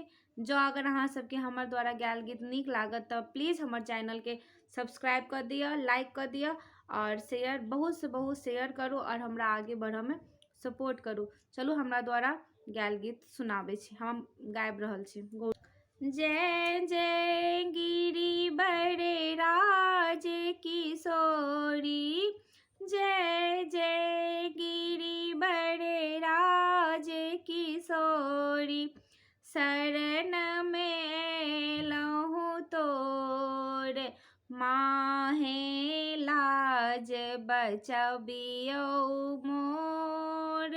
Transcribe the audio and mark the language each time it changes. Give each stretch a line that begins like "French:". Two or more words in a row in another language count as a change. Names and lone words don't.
Maithili: जो अगर अहाँ सबके हमर द्वारा गायल गीत नीक लागत तऽ प्लीज़ हमर चैनल के सब्सक्राइब कर दिअ, लाइक कर दिअ और शेयर, बहुत से बहुत शेयर करू और हमरा आगे बढ़ऽ में सपोर्ट करू। चलू हमरा द्वारा गायल गीत सुनाबै छी, हम गाबि रहल छी। जय जय गिरी बड़े राज किशोरी, जय जय गिरी बड़े राज किशोरी, शरण में लहूँ तोर माहे लाज बचबियो मोर।